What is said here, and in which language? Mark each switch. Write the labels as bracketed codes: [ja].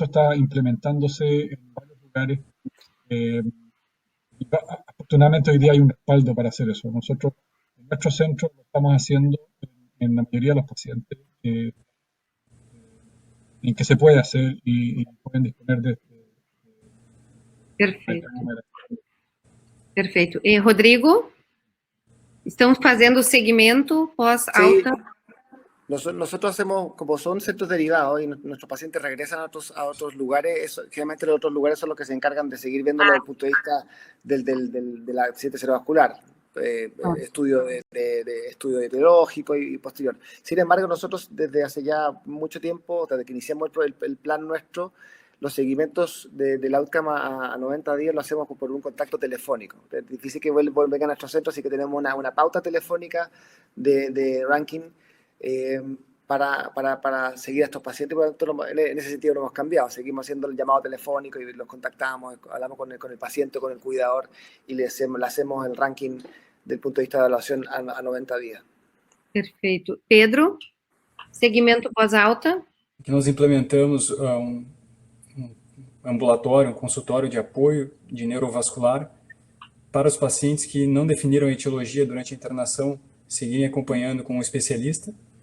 [es] Eso está implementándose en varios lugares. Y afortunadamente hoy día hay un respaldo para hacer eso. Nosotros en nuestro centro lo estamos haciendo en la mayoría de los pacientes en que se puede hacer y pueden disponer de [pt] Perfeito. Perfeito. Rodrigo, estamos fazendo o segmento pós-alta? [es] Sí. Nosotros hacemos, como son centros derivados y nuestros pacientes regresan a otros lugares, generalmente los otros lugares son los que se encargan de seguir viéndolo desde el punto de vista del accidente cerebrovascular, estudio estudio etiológico y posterior. Sin embargo, nosotros desde hace ya mucho tiempo, desde que iniciamos el plan nuestro, los seguimientos del outcome a 90 días lo hacemos por un contacto telefónico. Es difícil que vengan a nuestros centros, así que tenemos una pauta telefónica de ranking para seguir a estos pacientes. Por lo tanto, en ese sentido no hemos cambiado. Seguimos haciendo el llamado telefónico y los contactamos, hablamos con el paciente, con el cuidador y le hacemos el ranking del punto de vista de evaluación a 90 días. [pt] Perfeito. Pedro, segmento pós-alta? Aqui nós implementamos ambulatório, consultório de apoio de neurovascular para os pacientes que não definiram a etiologia durante a internação, seguirem acompanhando com um especialista.